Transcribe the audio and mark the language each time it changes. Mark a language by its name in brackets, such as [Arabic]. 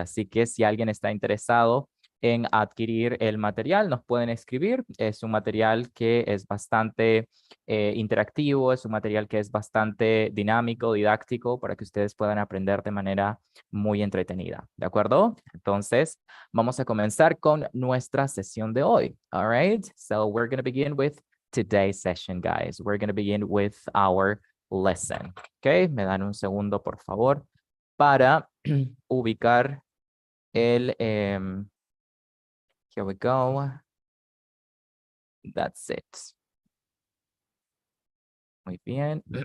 [Spanish] Así que si alguien está interesado en adquirir el material, nos pueden escribir. Es un material que es bastante interactivo, es un material que es bastante dinámico, didáctico, para que ustedes puedan aprender de manera muy entretenida. ¿De acuerdo? Entonces, vamos a comenzar con nuestra sesión de hoy. [English] All right? So we're going to begin with today's session, guys. We're going to begin with our lesson. Okay? [Spanish] Me dan un segundo, por favor, para ubicar el... [English] here we go. That's it. [Spanish] Muy bien.